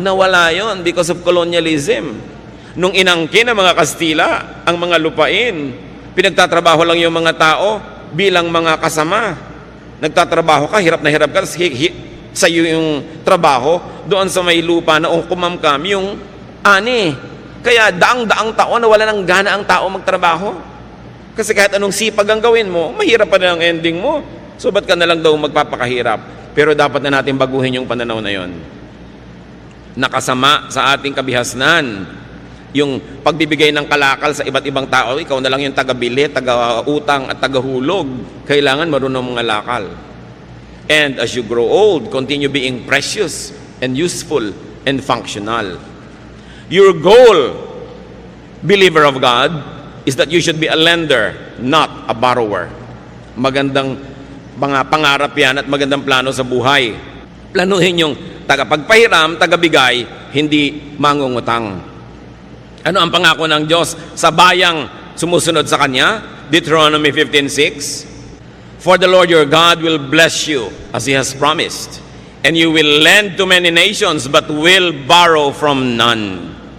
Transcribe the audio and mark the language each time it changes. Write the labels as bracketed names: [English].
[Filipino] Nawala yon [English] because of colonialism. [Filipino] Nung inangkin ng mga Kastila, ang mga lupain, pinagtatrabaho lang yung mga tao bilang mga kasama. Nagtatrabaho ka, hirap na hirap ka, sa iyo yung trabaho, doon sa may lupa na kumamkam yung ani. Kaya daang-daang taon na wala ng gana ang tao magtrabaho. Kasi kahit anong sipag ang gawin mo, mahirap pa na ang ending mo. So ba't ka na lang daw magpapakahirap? Pero dapat na natin baguhin yung pananaw na yon. Nakasama sa ating kabihasnan yung pagbibigay ng kalakal sa iba't ibang tao. Ikaw na lang yung taga-bili, taga-utang at taga-hulog. Kailangan marunong mga lakal. [English] And as you grow old, continue being precious and useful and functional. Your goal, believer of God, is that you should be a lender, not a borrower. [Filipino] Magandang mga pangarap yan at magandang plano sa buhay. Planuhin yung tagapagpahiram, tagabigay, hindi mangungutang. Ano ang pangako ng Diyos sa bayang sumusunod sa Kanya? Deuteronomy 15:6. [English] For the Lord your God will bless you as He has promised, and you will lend to many nations but will borrow from none.